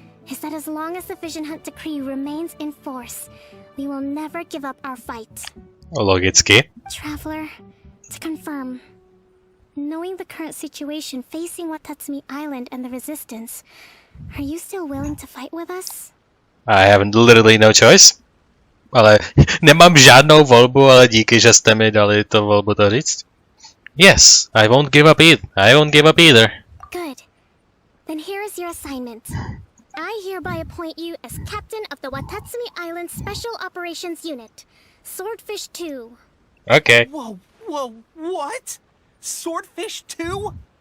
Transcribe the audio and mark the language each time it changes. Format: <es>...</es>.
<en>is that as long as the Vision Hunt Decree remains in force, we will never give up our fight.</en> <cs>Logicky.</cs> <en>Traveler, to confirm, knowing the current situation facing Watatsumi Island and the Resistance, are you still willing to fight with us? I have literally no choice.</en> <cs>Ale nemám žádnou volbu, ale díky, že jste mi dali to volbu to říct.</cs> <en>Yes, I won't give up either. Good. Then here is your assignment. I hereby appoint you as captain of the Watatsumi Island Special Operations Unit, Swordfish 2. Okay. Whoa, what? Swordfish 2?</en>